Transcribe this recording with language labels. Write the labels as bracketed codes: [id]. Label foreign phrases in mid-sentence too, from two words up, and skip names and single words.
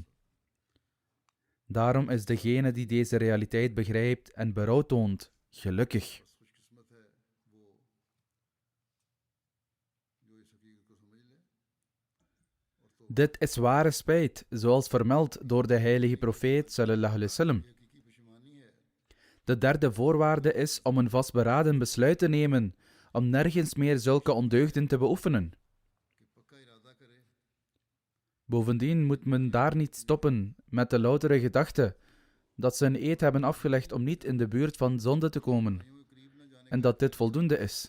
[nl] Daarom is degene die deze realiteit begrijpt en berouw toont, gelukkig. Dit is ware spijt, zoals vermeld door de heilige profeet [ar] صلى الله عليه وسلم. [nl] De derde voorwaarde is om een vastberaden besluit te nemen om nergens meer zulke ondeugden te beoefenen. Bovendien moet men daar niet stoppen met de loutere gedachte dat ze een eed hebben afgelegd om niet in de buurt van zonde te komen en dat dit voldoende is.